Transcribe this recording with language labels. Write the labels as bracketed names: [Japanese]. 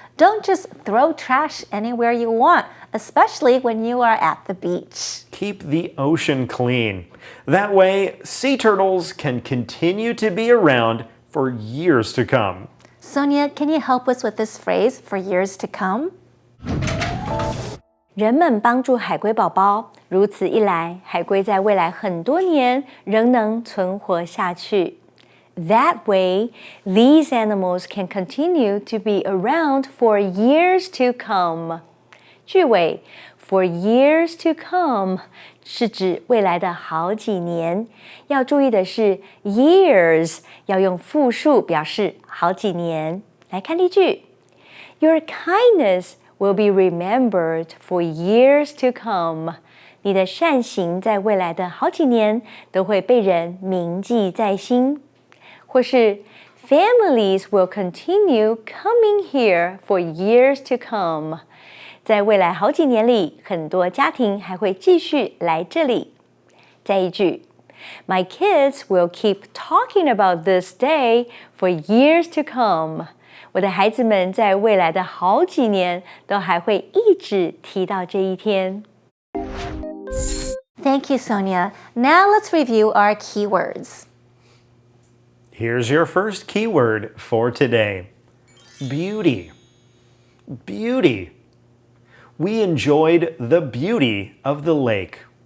[English] Don't just throw trash anywhere you want, especially when you are at the beach. Keep the ocean clean. That way, sea turtles can continue to be around for years to come. Sonia, can you help us with this phrase, for years to come? [Chinese] 人们帮助海龟宝宝，如此一来，海龟在未来很多年仍能存活下去。 [English] That way, these animals can continue to be around for years to come. [Chinese] 句尾 [English] for years to come [Chinese] 是指未来的好几年。要注意的是 years 要用复数表示好几年。来看例句 [English] Your kindness will be remembered for years to come. [Chinese] 你的善行在未来的好几年都会被人铭记在心。或是 [English] Families will continue coming here for years to come. [Chinese] 在未来好几年里，很多家庭还会继续来这里。再一句 [English] My kids will keep talking about this day for years to come. [Chinese] 我的孩子们在未来的好几年都还会一直提到这一天。 [English] Thank you, Sonia. Now let's review our keywords. Here's your first keyword for today. Beauty. Beauty. We enjoyed the beauty of the lake.